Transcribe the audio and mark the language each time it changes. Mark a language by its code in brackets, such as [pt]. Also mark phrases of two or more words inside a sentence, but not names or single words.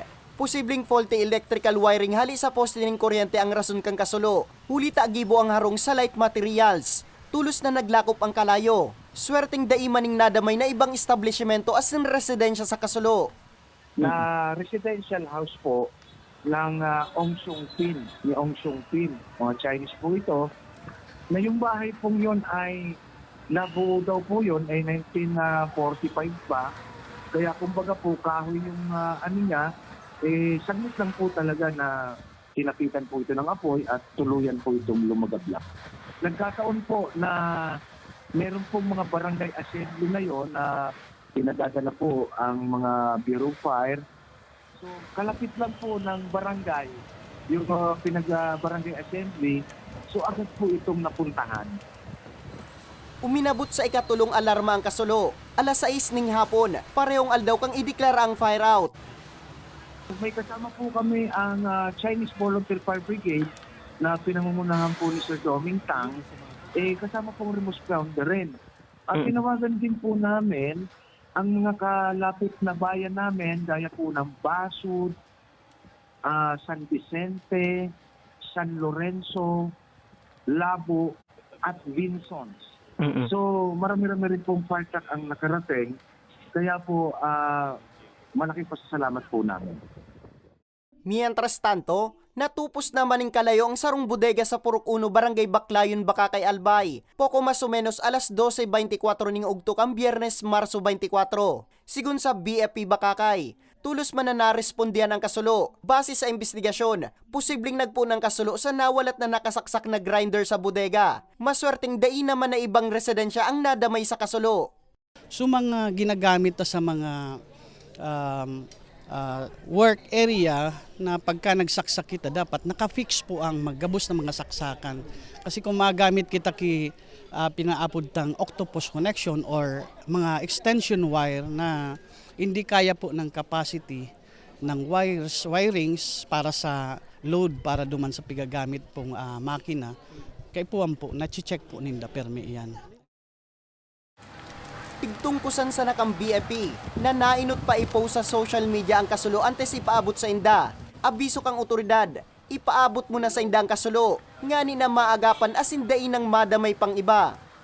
[bik] Posibleng [en] faulty electrical wiring [bik] hali sa poste ng kuryente ang rason kang kasulo. Huli tagibo ang harong sa [en] light materials. [bik] Tulos na naglakop ang kalayo. Swerteng daimaning nadamay na ibang establishmento as in residensya sa kasulo. [tl] Na residential house po ng Ong Sung Pin, ni Ong Sung Pin, mga Chinese po ito, na yung bahay pong yon ay nabuo daw po yon ay 1945 pa, kaya kumbaga po kahoy yung ano niya, saglit lang po talaga na tinapitan po ito ng apoy at tuluyan po itong lumagablak. Nagkataon po na meron pong mga barangay assembly na yon na pinadadala po ang mga Bureau of Fire. So, kalapit lang po ng barangay, yung barangay assembly, so agad po itong napuntahan. [bik] Uminabot sa ikatulong alarma ang kasulo. Alas 6 ng hapon, parehong aldaw kang ideklara ang fire out. [tl] May kasama po kami ang Chinese Volunteer Fire Brigade na pinangungunahan po ni Sir Doming Tang. Kasama pong remote founder rin. At tinawagan din po namin ang mga kalapit na bayan namin, gaya po ng Basud, San Vicente, San Lorenzo, Labo, at Vinsons. So marami-rami rin pong [en] fire truck [tl] ang nakarating. Kaya po malaking pasasalamat po namin. [es] Mientras tanto, [bik] natupos naman ng kalayo ang sarong bodega sa Purok 1, Barangay Baclayon, Bakakay, Albay. Poko [es] mas o menos [bik] alas 12:24 ning ugtok ang Biyernes, Marso 24. Sigun sa BFP Bakakay, tulos man na narespondihan ang kasulo. Base sa investigasyon, posibleng nagpo ng kasulo sa nawalat na nakasaksak na grinder sa bodega. Maswerteng dai naman na ibang residensya ang nadamay sa kasulo. So mga ginagamit sa mga [en] work area [bik] na pagka nagsaksak kita dapat nakafix po ang maggabos ng mga saksakan. Kasi kung magamit kita pinaapod tang [en] octopus connection or [bik] mga [en] extension wire [bik] na hindi kaya po ng capacity ng wirings para sa load para duman sa pigagamit pong makina, kay puwan po, na-check po ninda permi yan. Tigtungkusan sa nakang BFP na nainot pa ipost sa social media ang kasulo antes ipaabot sa inda. Abiso kang otoridad, ipaabot mo na sa inda ang kasulo, ngani na maagapan asindain ng madamay pang iba.